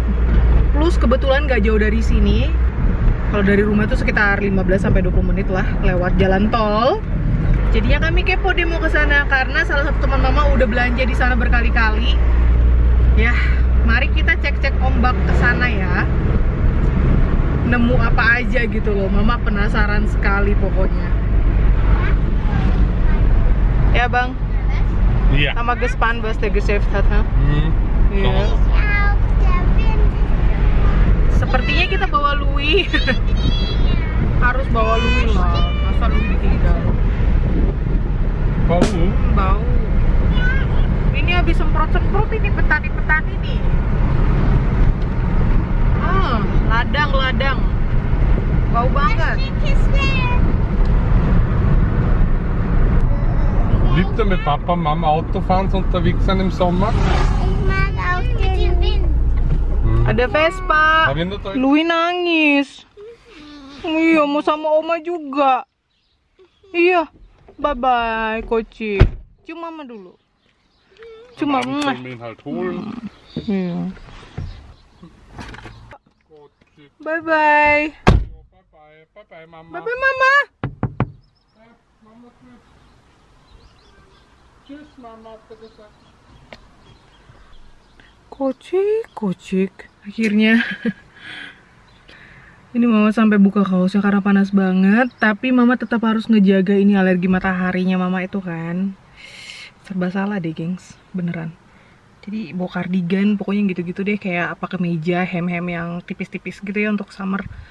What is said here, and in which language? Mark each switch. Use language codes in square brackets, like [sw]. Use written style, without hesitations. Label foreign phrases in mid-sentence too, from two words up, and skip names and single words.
[id] Plus kebetulan gak jauh dari sini. Kalau dari rumah tuh sekitar 15-20 menit lah lewat jalan tol. Jadinya kami kepo deh mau ke sana karena salah satu teman mama udah belanja di sana berkali-kali. Ya, mari kita cek-cek ombak ke sana ya. Nemu apa aja gitu loh. Mama penasaran sekali pokoknya. [de] Ja, Bang. Ja. Haben wir gespannt, was der Geschäft hat, ha? Ja. [id] Sepertinya kita bawa Louis. Harus bawa Louis lah. Masa Louis ditinggal? Bau. Ini habis semprot-semprot ini petani-petani nih. Ladang. Bau banget. [de] Liebt ihr mit Papa und Mama Autofahren unterwegs sein im Sommer? Ich mag auch den Wind. [id] Ada Vespa. Louis nangis. Iya, mau sama Oma juga. Iya. [en] Bye-bye, [id] Koci. Cium Mama dulu. Cium Mama. Iya. [en] Bye-bye. Bye-bye, Mama. Bye-bye, Mama. [de] Tschüss, Mama, hat er gesagt. [id] Kocik. Akhirnya ini mama sampai buka kaosnya karena panas banget. Tapi mama tetap harus ngejaga ini alergi mataharinya mama itu kan. Serba salah deh gengs, beneran. Jadi bawa kardigan, pokoknya gitu-gitu deh. Kayak apa kemeja, hem-hem yang tipis-tipis gitu ya untuk summer.